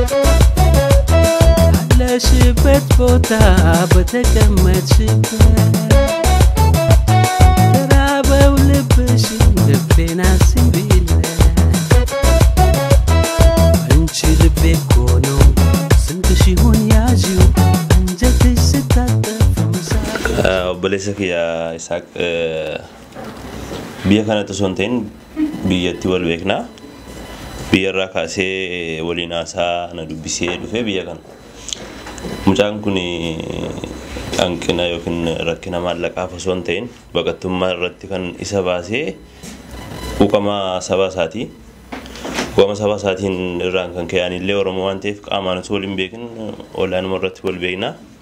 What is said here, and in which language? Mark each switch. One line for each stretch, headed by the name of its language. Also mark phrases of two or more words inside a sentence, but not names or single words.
Amharic: ባለሽበት ቦታ በተቀመጥሽበት ተራበው ልብሽን ልቤን አስቢለት አንቺ ልቤ እኮ ነው ስንት ሺሁን ያዥው አንጀትሽ ስታጠፍ
Oromo: obboleessa kiyya Isaaq biyya kanatti osoo hin ta'in biyyatti wal beeknaa biyyarraa kaasee waliin haasaa na dubbisee dhufee biyya kana mucaan kun hanqina yookiin rakkina maallaqaaf osoo hin ta'in baqattummaa irratti kan isa baasee quuqama saba isaatii quuqama saba isaatiin irraan kan ka'an illee Oromoo waan ta'eef qaamaan osoo waliin beekin olaanuma irratti wal beeknaa